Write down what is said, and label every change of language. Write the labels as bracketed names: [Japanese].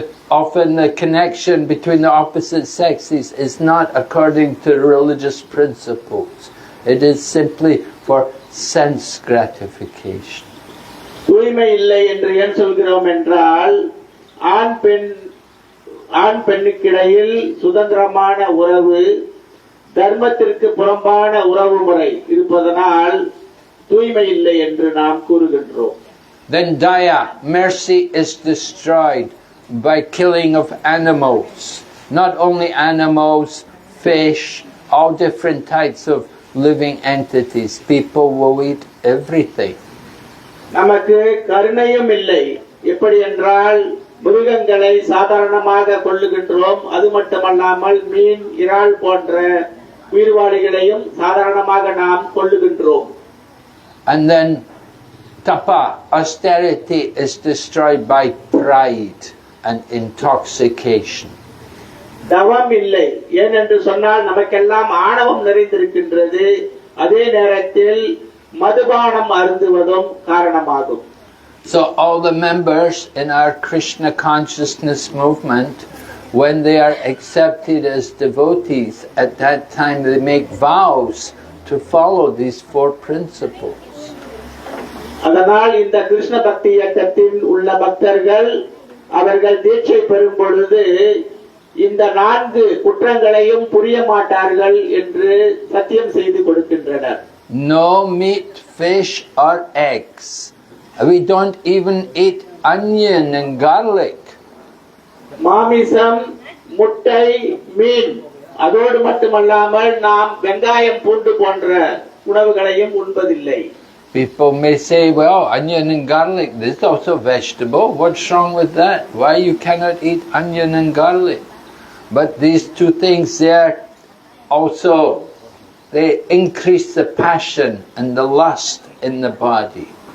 [English] Often the connection between the opposite sexes is not according to religious principles. It is simply for sense gratification. [Tamil] தூய்மை இல்லை என்று ஏன் சொல்கிறோம் என்றால் ஆண் பெண்ணுக்கிடையில் சுதந்திரமான உறவு, தர்மத்திற்கு புறம்பான உறவு முறை இருப்பதனால் தூய்மை இல்லை என்று நாம் கூறுகின்றோம். [English] Then Daya, mercy, is destroyed by killing of animals. Not only animals, fish, all different types of living entities. People will eat everything. [Tamil] நமக்கு கருணையும் இல்லை. எப்படி என்றால் மிருகங்களை சாதாரணமாக கொல்லுகின்றோம். அது மட்டுமல்லாமல் மீன், இறால் போன்ற உயிர்வாளிகளையும் சாதாரணமாக நாம் கொல்லுகின்றோம். [English] And then Tapa, austerity, is destroyed by pride and intoxication. [Tamil] தவம் இல்லை. ஏனென்று சொன்னால் நமக்கெல்லாம் ஆணவம் நிறைந்திருக்கின்றது. அதே நேரத்தில் மதுபானம் அருந்துவதும் காரணமாகும். [English] So all the members in our Krishna consciousness movement, when they are accepted as devotees, at that time they make vows to follow these 4 principles. [Tamil] அதனால் இந்த கிருஷ்ண பக்தி இயக்கத்தில் உள்ள பக்தர்கள் அவர்கள் தீட்சை பெறும் பொழுது இந்த 4 குற்றங்களையும் புரிய மாட்டார்கள் என்று சத்தியம் செய்து கொடுக்கின்றனர். [English] No meat, fish or eggs. We don't even eat onion and garlic. [Tamil] மாமிசம், முட்டை, மீன், அதோடு மட்டுமல்லாமல் நாம் வெங்காயம், பூண்டு போன்ற உணவுகளையும் உண்பதில்லை. [English] People may say, well, onion and garlic, this is also vegetable. What's wrong with that? Why you cannot eat onion and garlic? But these 2 things there also, they increase the passion and the lust in the body.